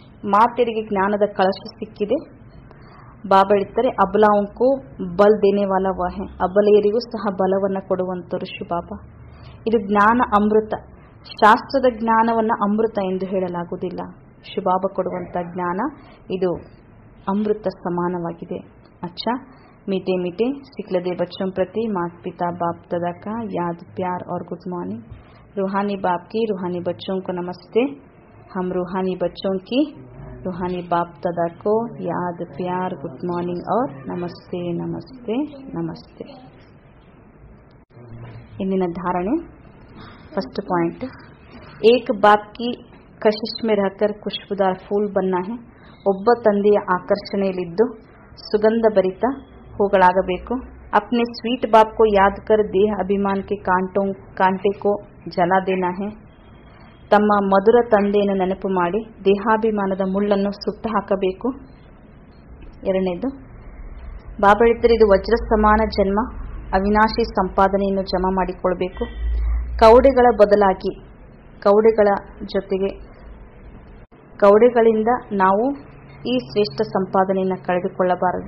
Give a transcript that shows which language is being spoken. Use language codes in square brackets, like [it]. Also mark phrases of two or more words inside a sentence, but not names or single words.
[kn] ಮಾತೆಯರಿಗೆ ಜ್ಞಾನದ ಕಳಶ ಸಿಕ್ಕಿದೆ. ಬಾಬಾ ಹೇಳ್ತಾರೆ, [hi] अबलाओं को बल देने वाला हुआ है. [kn] ಅಬಲೆಯರಿಗೂ ಸಹ ಬಲವನ್ನು ಕೊಡುವಂತರು ಶಿವಬಾಬಾ. ಇದು ಜ್ಞಾನ ಅಮೃತ. ಶಾಸ್ತ್ರದ ಜ್ಞಾನವನ್ನ ಅಮೃತ ಎಂದು ಹೇಳಲಾಗುವುದಿಲ್ಲ. ಶಿವಬಾಬಾ ಕೊಡುವಂತ ಜ್ಞಾನ ಇದು ಅಮೃತ ಸಮಾನವಾಗಿದೆ. [hi] अच्छा, मीठे मीठे सिखलदे बच्चों प्रति माता पिता बाप दादा का याद, प्यार और [en] good morning. [hi] रूहानी बाप की रूहानी बच्चों को नमस्ते। हम रूहानी बच्चों की रूहानी बाप दादा को याद, प्यार, [en] good morning [hi] और नमस्ते नमस्ते नमस्ते। [kn] ಇಂದಿನ ಧಾರಣೆ [en] first point, [hi] एक बाप की कशिश में रहकर खुशबूदार फूल बनना है। [kn] ಒಬ್ಬ ತಂದೆಯ ಆಕರ್ಷಣೆಯಲ್ಲಿದ್ದು ಸುಗಂಧ ಭರಿತ ಹೂಗಳಾಗಬೇಕು। [hi] अपने स्वीट बाप को याद कर देह अभिमान के कांटे को जला देना है। [kn] ತಮ್ಮ ಮಧುರ ತಂದೆಯನ್ನು ನೆನಪು ಮಾಡಿ ದೇಹಾಭಿಮಾನದ ಮುಳ್ಳನ್ನು ಸುಟ್ಟು ಹಾಕಬೇಕು। ಎರಡನೇದು, ಬಾಬಾ ಹೇಳ್ತಾರೆ, ಇದು ವಜ್ರ ಸಮಾನ ಜನ್ಮ, ಅವಿನಾಶಿ ಸಂಪಾದನೆಯನ್ನು ಜಮಾ ಮಾಡಿಕೊಳ್ಬೇಕು। ಕೌಡೆಗಳ ಬದಲಾಗಿ ಕೌಡೆಗಳಿಂದ ನಾವು ಈ ಶ್ರೇಷ್ಠ ಸಂಪಾದನೆಯನ್ನು ಕಳೆದುಕೊಳ್ಳಬಾರದು।